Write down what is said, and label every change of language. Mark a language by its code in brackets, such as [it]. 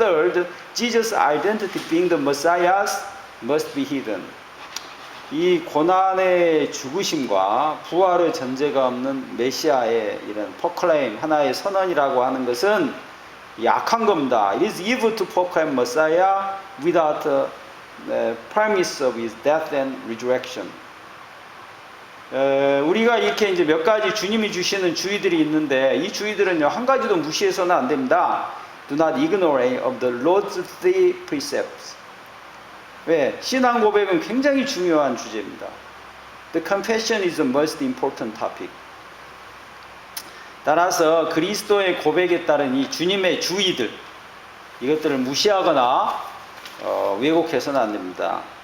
[en] Third, Jesus' identity being the Messiah must be hidden. [ko] 이 고난의 죽으심과 부활의 전제가 없는 메시아의 이런 proclaim 하나의 선언이라고 하는 것은 약한 겁니다. [en] It is evil to proclaim Messiah without the premise of his death and resurrection. [ko] 우리가 이렇게 이제 몇 가지 주님이 주시는 주의들이 있는데 이 주의들은요 한 가지도 무시해서는 안 됩니다. [en] Do not ignore any of the Lord's three precepts. [ko] 왜? 신앙 고백은 굉장히 중요한 주제입니다. [en] The confession is the most important topic. [ko] 따라서 그리스도의 고백에 따른 이 주님의 주의들 이것들을 무시하거나 왜곡해서는 안 됩니다.